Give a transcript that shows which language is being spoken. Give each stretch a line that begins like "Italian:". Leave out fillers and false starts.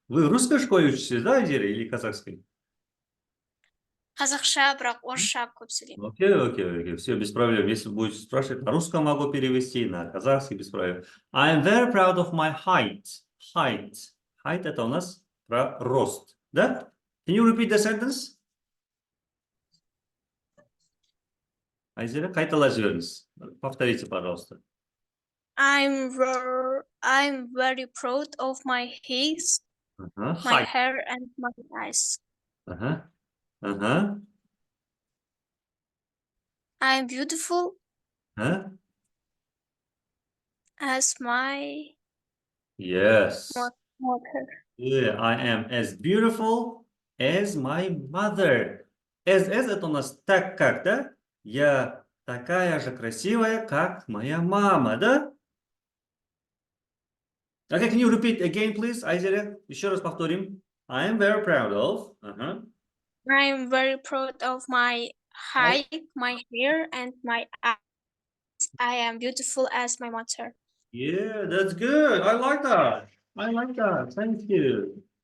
Russian: Вы русской школе учитесь, да, Айзера, или казахской?
Kazakh: Қазақша, бірақ орысша көп сөйлеймін.
Russian: Окей, все, без проблем. Если будете спрашивать, на русском могу перевести, на казахский, без проблем.
English: I am very proud of my height.
Russian: Height это у нас про рост, да?
English: Can you repeat the sentence?
Kazakh: Айзера, қайталап жіберіңіз.
Russian: Повторите, пожалуйста.
English: I'm very proud of my face, my hair, and my eyes. I'm beautiful as my mother. Yeah, I am as beautiful as my mother.
Russian: As это у нас так как, да? Я такая же красивая, как моя мама, да?
English: Okay, can you repeat again, please, Айзера?
Russian: Еще раз повторим.
English: I am very proud of. I'm very proud of my height, my hair, and my eyes. I am beautiful as my mother. Yeah, that's good. I like that. Thank you.